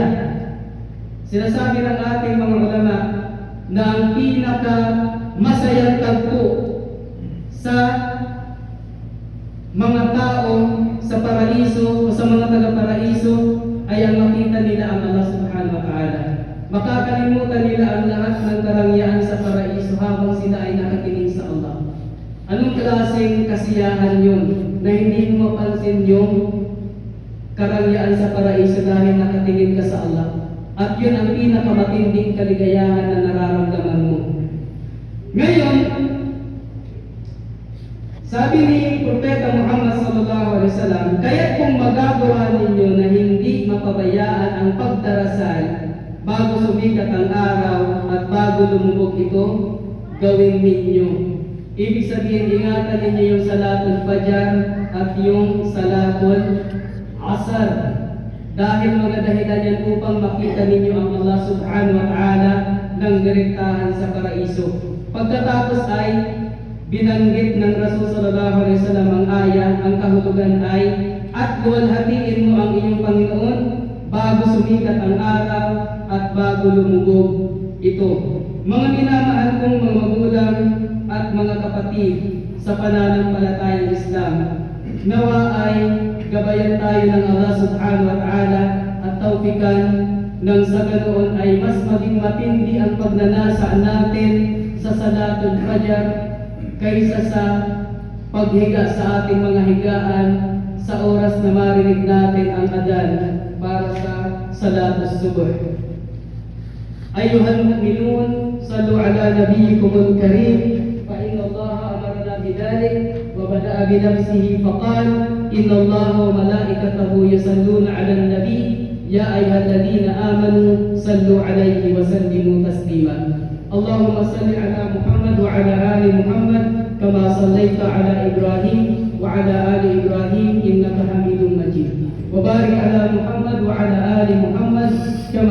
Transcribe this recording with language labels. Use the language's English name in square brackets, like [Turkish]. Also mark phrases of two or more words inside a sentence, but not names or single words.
[Filipino] Sinasabi ng ating mga ulama na ang pinaka masayang tagpo sa mga tao sa paraiso o sa mga taga-paraiso ay ang makita nila ang Allah [Arabic] سبحانه وتعالى. [Filipino] Makakalimutan nila ang lahat ng karangyaan sa paraiso habang sila ay nakatingin sa Allah. Anong klaseng kasiyahan yun na hindi mo mapansin yung karangyaan sa paraiso dahil nakatingin ka sa Allah? At yun ang pinakamatinding kaligayahan na nararamdaman mo. Ngayon, sabi ni Propeta Muhammad [Arabic] صلى الله عليه وسلم, [Filipino] kaya kung magagawa ninyo na hindi mapabayaan ang pagdarasal bago sumikat ang araw at bago lumubog ito, gawin ninyo. Ibig sabihin, ingatan ninyo yung salatul fajar at yung salatul asar. Dahil mga dahilan yan upang makita ninyo ang Allah [Arabic] سبحانه وتعالى [Filipino] ng direktahan sa paraiso. Pagkatapos ay binanggit ng Rasul [Arabic] صلى الله عليه وسلم [Filipino] ang ayah, ang kahulugan ay at luwalhatiin mo ang iyong Panginoon bago sumikat ang araw at bago lumubog ito. Mga minamahal kong mga magulang at mga kapatid sa pananampalatayang Islam, nawa ay gabayan tayo ng Allah [Arabic] سبحانه وتعالى [Filipino] at tawfikan nang sa ganoon ay mas maging matindi ang pagnanasa natin sa salatul fajar kaysa sa paghiga sa ating mga higaan sa oras na marinig natin ang adhan para sa salatus subuh. [Arabic] أيها المؤمنون، صلوا على نبيكم الكريم، فإن الله أمرنا بذلك وبدأ بنفسه فقال إن الله وملائكته يصلون على النبي يا أيها الذين آمنوا صلوا عليه وسلموا تسليما. اللهم صل على محمد وعلى آل محمد كما صليت على إبراهيم وعلى آل إبراهيم إنك حميد مجيد وبارك على محمد وعلى آل محمد كما